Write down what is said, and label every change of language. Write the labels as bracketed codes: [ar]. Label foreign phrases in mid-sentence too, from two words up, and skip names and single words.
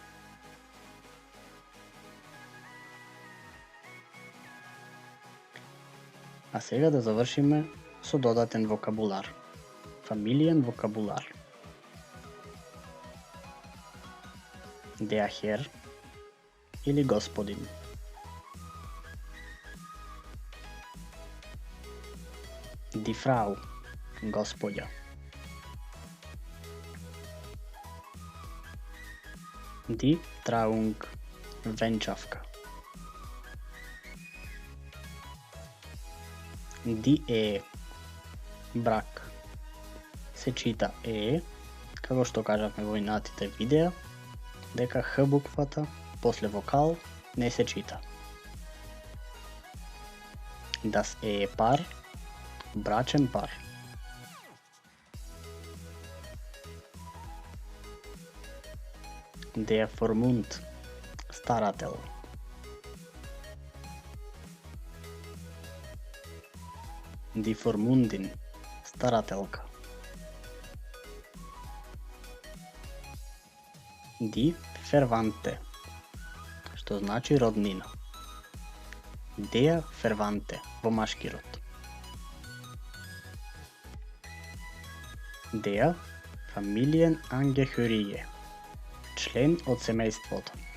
[mk] А сега да завршиме со додатен вокабулар. Фамилиен вокабулар. [de] Der Herr или господин. Die Frau, господја. Die Trauung, венчавка. Die Ehe, [mk] брак. Се чита Е, како што кажавме во инатите видеа, дека Х буквата после вокал не се чита. [de] Das Ehepaar, брачен пар. Der Vormund, старател. Die Vormundin, старателка. Die Verwandte, [mk] што значи роднина. [de] Der Verwandte [mk] во машки род. [de] Der Familienangehörige, [mk] член од семејството.